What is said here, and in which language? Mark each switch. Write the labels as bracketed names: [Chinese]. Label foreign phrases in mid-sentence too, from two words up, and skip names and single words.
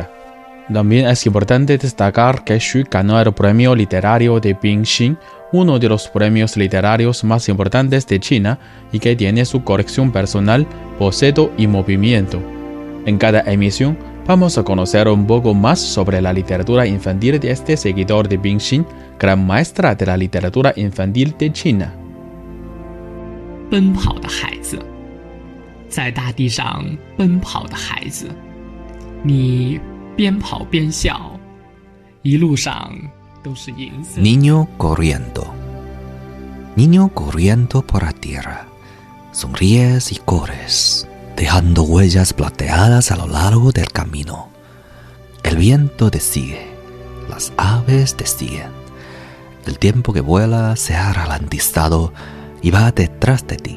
[Spanish] También es importante destacar que Xu ganó el premio literario de Binjin, uno de los premios literarios más importantes de China y que tiene su colección personal, boceto y movimiento. En cada emisión vamos a conocer un poco más sobre la literatura infantil de este seguidor de Binjin, gran maestra de la literatura infantil de China. [Chinese] 奔跑的孩子，在大地上奔跑的孩子，你边跑边笑，一路上都是银色。 [Spanish] Niño corriendo por la tierra, Sonríes y corres, dejando huellas plateadas a lo largo del camino. El viento te sigue, las aves te siguen. El tiempo que vuela se ha ralentizado y va detrás de ti.